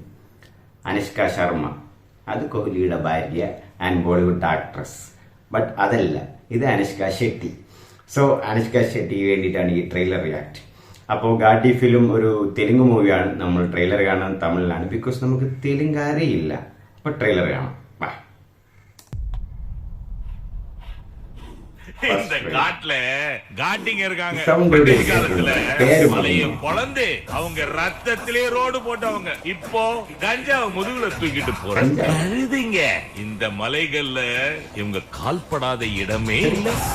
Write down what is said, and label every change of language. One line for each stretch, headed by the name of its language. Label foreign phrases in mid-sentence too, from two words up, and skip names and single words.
Malayalam: അനുഷ്ക ശർമ്മ, അത് കോഹ്ലിയുടെ ഭാര്യ ആൻഡ്
English: Bollywood actress.
Malayalam: ബട്ട് അതല്ല, ഇത് അനുഷ്ക ഷെട്ടി. സോ അനുഷ്ക ഷെട്ടിക്ക് വേണ്ടിയിട്ടാണ് ഈ
English: trailer react.
Malayalam: അപ്പോൾ ഗാട്ടി ഫിലിം ഒരു തെലുങ്ക് മൂവിയാണ്. നമ്മൾ ട്രെയിലർ കാണാൻ തമിഴിലാണ്, ബിക്കോസ് നമുക്ക് തെലുങ്ക് അറിയില്ല. അപ്പൊ ട്രെയിലർ കാണാം.
Tamil: இந்த காட்டுல காட்டிங்க இருக்காங்க. குழந்தை அவங்க ரத்தத்திலே ரோடு போட்டவங்க இப்போ கஞ்சாவை முதுகுல தூக்கிட்டு போறாங்க. இந்த மலைகள்ல இவங்க கால்படாத இடமே இல்ல.